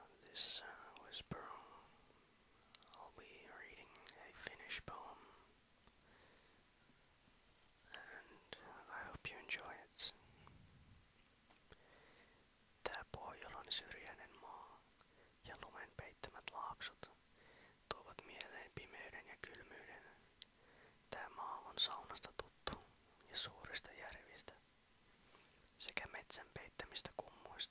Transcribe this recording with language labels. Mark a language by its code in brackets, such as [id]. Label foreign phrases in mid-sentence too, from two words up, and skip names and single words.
[en] this whisper, I'll be reading a Finnish poem, and I hope you enjoy it. [fi] Tää Pohjolan syrjäinen maa ja lumen peittämät laaksot tuovat mieleen pimeyden ja kylmyyden. Tää maa on saunasta tuttu ja suurista järvistä sekä metsän peittämistä kummuista.